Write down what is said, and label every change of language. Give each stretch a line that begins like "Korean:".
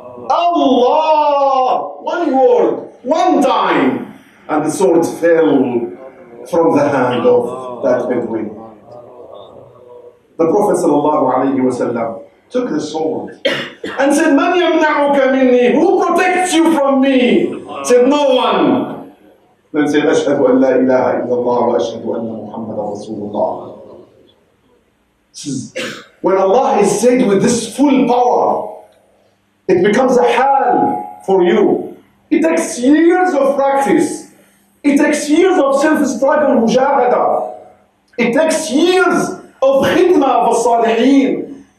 English: Allah! One word, one time, and the sword fell from the hand of that Bedouin. The Prophet ﷺ took the sword and said,
Arabic: Man yamna'uka minni?
English: Who protects you from me? Said, no one. Then said,
Arabic: أشهد أن لا إله إلا الله وأشهد أن محمد رسول الله.
English: When Allah is said with this full power, it becomes a hal for you. It takes years of practice. It takes years of self-struggle, mujahada. It takes years of khidmah of al-salihin.